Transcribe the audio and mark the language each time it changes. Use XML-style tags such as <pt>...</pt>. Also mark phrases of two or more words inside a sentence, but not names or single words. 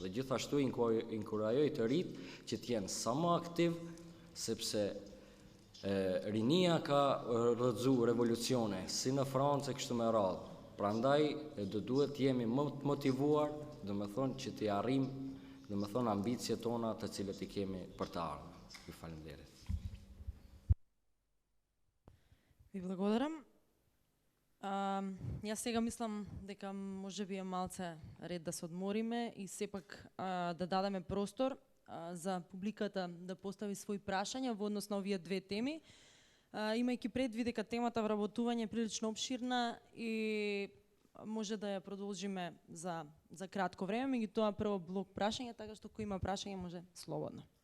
<sq>Dhe gjithashtu inkurajoj të rinjt që të jenë sa më aktiv, sepse rinia ka rrëzu revolucione si në Francë e kështu me radhë. Prandaj do duhet të jemi më të motivuar, do më thonë që të arrim, do më thonë ambicjet tona të cilët i kemi për të ardhmen. Ju falenderit.</sq> <mk>Ви благодарам. Јас сега мислам дека може би е малце ред да се одмориме и сепак да дадеме простор за публиката да постави своји прашања во однос на овие две теми, имајќи предвид дека темата вработување е прилично обширна и може да ја продолжиме за кратко време, меѓутоа прво блок прашања, така што кој има прашање може слободно.</mk>